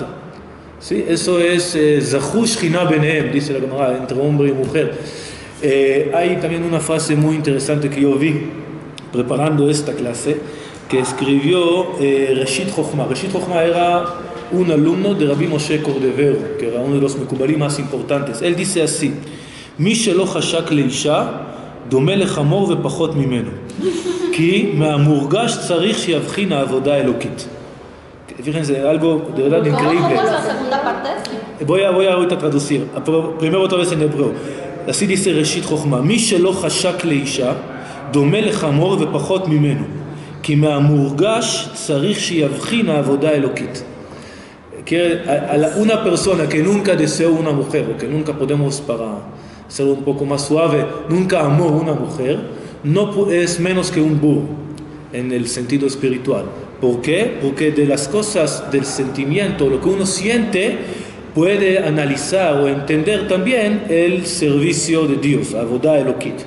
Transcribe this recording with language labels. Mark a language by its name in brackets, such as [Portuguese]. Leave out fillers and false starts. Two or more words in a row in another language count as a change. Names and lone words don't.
[Spanish] ¿Sí? Eso es [Hebrew] זכו שכינה ביניהם, [Spanish] dice la Gemara, entre hombre y mujer. Hay también una frase muy interesante que yo vi preparando esta clase, que escribió Reshit Chochma. Reshit Chochma era un alumno de Rabbi Moshe Cordovero, que era uno de los mekubalim más importantes. Él dice así: [Hebrew] מי שלא חשק לאישה דומה לחמור ופחות ממנו, כי מהמורגש צריך שיבחין העבודה האלוקית. [Spanish] Fíjense, algo de verdad increíble. ¿Cómo es la segunda parte? Voy a ahorita traducir, pero primero otra vez en hebreo. Así dice Reshit Chochma: [Hebrew] מי שלא חשק לאישה דומה לחמור ופחות ממנו, כי מהמורגש צריך שיבחין העבודה האלוקית. [Spanish] Que una persona que nunca deseó una mujer, o que nunca podemos, para ser un poco más suave, nunca amó una mujer, no es menos que un burro en el sentido espiritual. ¿Por qué? Porque de las cosas del sentimiento, lo que uno siente, puede analizar o entender también el servicio de Dios, [Hebrew] עבודה אלוקית.